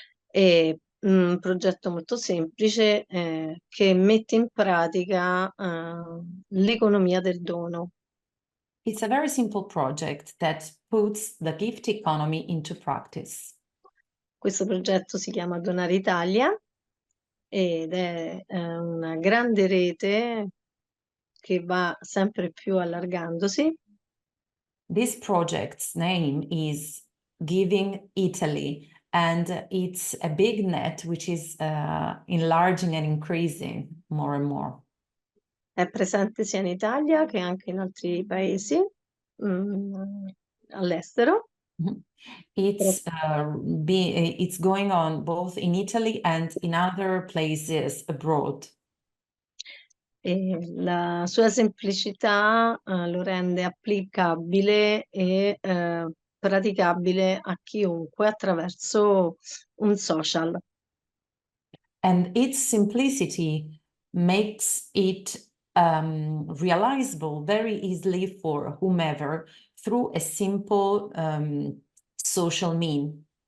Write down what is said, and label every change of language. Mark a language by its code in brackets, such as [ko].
[it] E un progetto molto semplice che mette in pratica l'economia del dono. [en] It's a very simple project that puts the gift economy into practice. [it] Questo progetto si chiama Donare Italia ed è una grande rete che va sempre più allargandosi. [en] This project's name is Giving Italy, and it's a big net which is enlarging and increasing more and more. [it] È presente sia in Italia che anche in altri paesi all'estero. [en] It's it's going on both in Italy and in other places abroad. [it] E la sua semplicità lo rende applicabile e praticabile a chiunque attraverso un social. [en] And its simplicity makes it realizable very easily for whomever through a simple social mean.